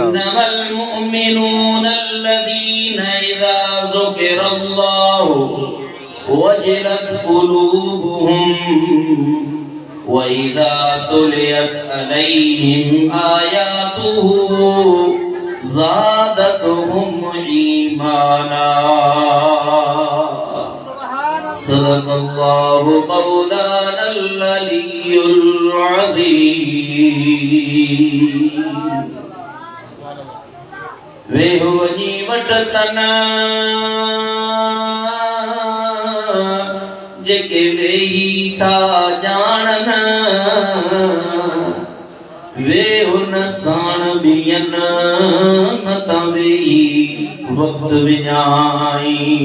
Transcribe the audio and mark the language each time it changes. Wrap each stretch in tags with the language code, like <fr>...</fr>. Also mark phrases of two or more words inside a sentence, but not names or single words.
<ar>إنما المؤمنون الذين إذا ذكر الله وجلت قلوبهم وإذا تليت عليهم آياته زادتهم إيمانا صدق الله مولانا العلي العظيم</ar> <sd>वेहो वञी वट तना जेके वेही था ॼाणन वे हुन साण ॿियन न त वेही वक़्त विञाई</sd>